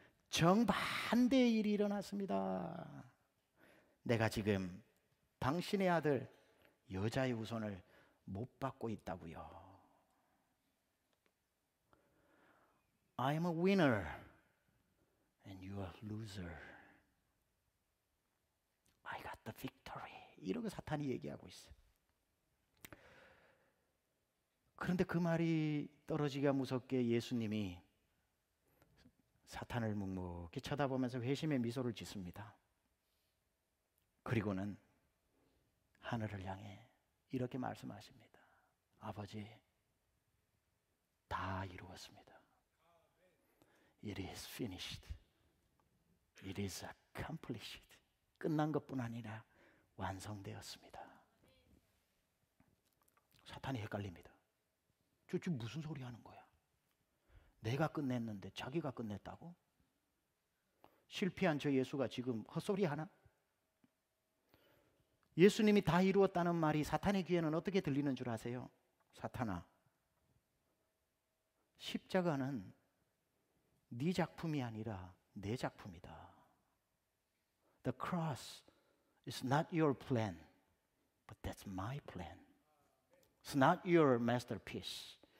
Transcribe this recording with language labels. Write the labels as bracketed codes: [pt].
[ko] 정반대의 일이 일어났습니다. 내가 지금 당신의 아들 여자의 후손을 못 받고 있다고요. [en] I am a winner and you are a loser. I got the victory. [ko] 이러고 사탄이 얘기하고 있어요. 그런데 그 말이 떨어지기가 무섭게 예수님이 사탄을 묵묵히 쳐다보면서 회심의 미소를 짓습니다. 그리고는 하늘을 향해 이렇게 말씀하십니다. 아버지, 다 이루었습니다. [en] It is finished. It is accomplished. [ko] 끝난 것뿐 아니라 완성되었습니다. 사탄이 헷갈립니다. 저 지금 무슨 소리 하는 거야? 내가 끝냈는데 자기가 끝냈다고? 실패한 저 예수가 지금 헛소리 하나? 예수님이 다 이루었다는 말이 사탄의 귀에는 어떻게 들리는 줄 아세요? 사탄아, 십자가는 네 작품이 아니라 내 작품이다. [en] The cross is not your plan, but that's my plan. It's not your masterpiece.